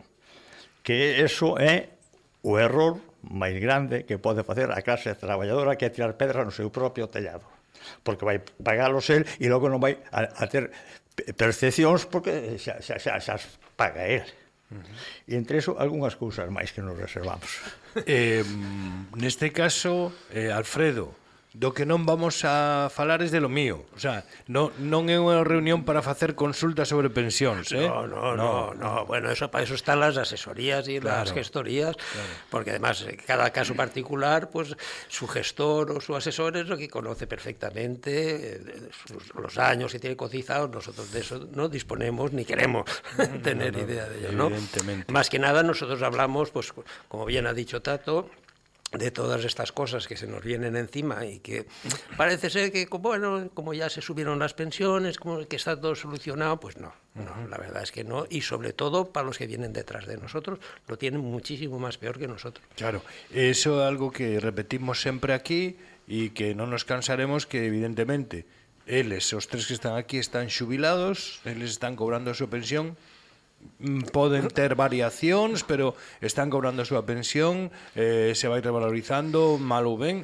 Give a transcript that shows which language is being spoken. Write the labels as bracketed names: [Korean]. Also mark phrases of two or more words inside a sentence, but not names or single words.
[Galician] Que eso é o error máis grande que pode facer a clase traballadora, que é tirar pedras no seu propio tellado, porque vai pagalos el e logo non vai a ter percepcións, porque xa paga el. E entre eso, algunhas cousas máis que nos reservamos. Neste caso, Alfredo, do que non vamos a falar [Spanish] es de lo mío. O sea, [Galician] non é unha reunión para facer consultas sobre pensións, [Spanish] No. Bueno, para eso están las asesorías y las gestorías, porque además cada caso particular, pues su gestor o su asesor es lo que conoce perfectamente los años que tiene cotizados. Nosotros de eso no disponemos ni queremos tener idea de ello, ¿no? Evidentemente. Más que nada nosotros hablamos, pues como bien ha dicho Tato, de todas estas cosas que se nos vienen encima y que parece ser que, bueno, como ya se subieron las pensiones, como que está todo solucionado, pues no, la verdad es que no, y sobre todo para los que vienen detrás de nosotros, lo tienen muchísimo más peor que nosotros. Claro, [Galician] eso é algo que repetimos sempre aquí e que non nos cansaremos, que evidentemente eles, os tres que están aquí, están xubilados, eles están cobrando a súa pensión, poden ter variacións, pero están cobrando a súa pensión, se vai revalorizando mal ou ben.